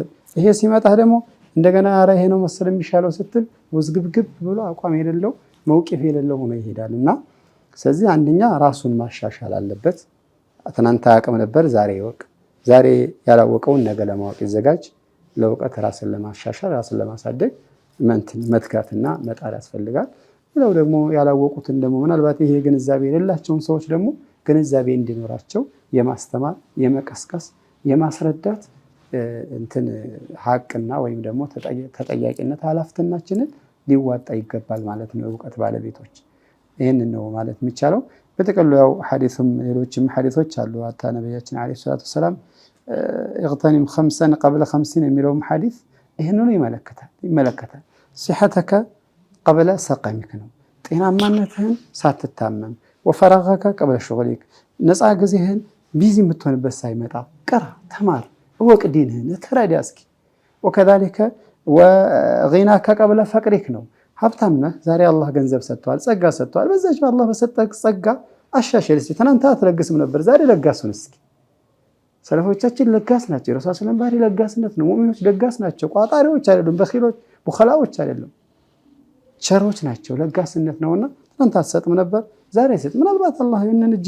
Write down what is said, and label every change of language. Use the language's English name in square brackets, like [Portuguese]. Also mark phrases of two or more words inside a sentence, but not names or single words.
[Amharic] ይሄ ሲመጣ ደግሞ እንደገና ኧረ ይሄ ነው መሰል የሚሻለው ስትል ውዝግብግብ ብሎ አቋም የሌለው መውቂፍ የሌለው ሆኖ ይሄዳል እና ስለዚህ አንደኛ ራሱን ማሻሻል አለበት። ትናንት አያውቅም ነበር፣ ዛሬ ይወቅ። ዛሬ ያላወቀውን ነገ ለማወቅ ይዘጋጅ። ለእውቀት ራስን ለማሻሻል ራስን ለማሳደግ መትጋትና መጣር ያስፈልጋል። ሌላው ደግሞ ያላወቁትን ደግሞ ምናልባት ይሄ ግንዛቤ የሌላቸውን ሰዎች ደግሞ ግንዛቤ እንዲኖራቸው የማስተማር የመቀስቀስ የማስረዳት ሀቅና ወይም ደግሞ ተጠያቂነት ኃላፊነታችንን ሊዋጣ ይገባል ማለት ነው። እውቀት ባለቤቶች ይህንን ነው ማለት የሚቻለው። በተቀሉ ያው ሐዲስም ሌሎችም ሐዲሶች አሉ። አታ ነብያችን [Arabic] عليه صلاة سلام اغتنم خمسا قبل 50 [Amharic] የሚለውም ሐዲስ ይህንኑ ይመለከታል። [Arabic] صحتك قبل سقمك [Amharic] ነው። ጤናማነትህን ሳትታመም [Arabic] وفراغك قبل شغلك [Amharic] ነፃ ጊዜህን ቢዚ የምትሆንበት ሳይመጣ ቅራ፣ ተማር፣ እወቅ፣ ዲንህን ተረዳ እስኪ። وكذلك [Arabic] وغناك قبل فقرك [Amharic] ነው። ሀብታም ነህ፣ ዛሬ አላህ ገንዘብ ሰጥቷል፣ ጸጋ ሰጥቷል። በዛች በአላህ በሰጠህ ጸጋ አሻሽል እስኪ። ትናንት አትለግስም ነበር፣ ዛሬ ለጋሱን እስኪ። ሰለፎቻችን ለጋስ ናቸው። የረሱል [Arabic] صلى الله عليه وسلم [Amharic] ለጋስነት ነው። ሙእሚኖች ለጋስ ናቸው፣ ቋጣሪዎች አይደሉም፣ በኺሎች ቡኸላዎች አይደሉም፣ ቸሮች ናቸው። ለጋስነት ነውና ትናንት አትሰጥም ነበር፣ ዛሬ ስጥ። ምናልባት አላህ ይህንን እጅህ